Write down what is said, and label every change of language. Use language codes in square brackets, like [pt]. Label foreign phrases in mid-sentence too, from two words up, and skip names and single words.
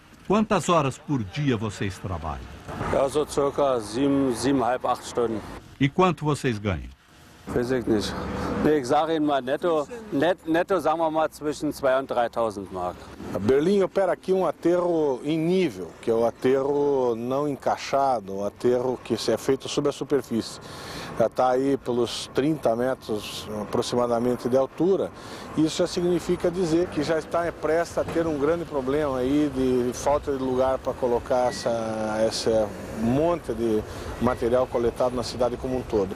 [pt] Quantas horas por dia vocês trabalham? [de] Ja, so circa 7,5, 8 Stunden. [pt] E quanto vocês ganham? [de] Weiß ich nicht. Nee, ich sage Ihnen mal netto, netto sagen wir mal zwischen 2.000 und 3.000 Mark. [pt] A Berlim opera aqui um aterro em nível, que é o aterro não encaixado, o aterro que é feito sob a superfície. Já está aí pelos 30 metros aproximadamente de altura. Isso já significa dizer que já está prestes a ter um grande problema aí de falta de lugar para colocar esse monte de material coletado na cidade como um todo.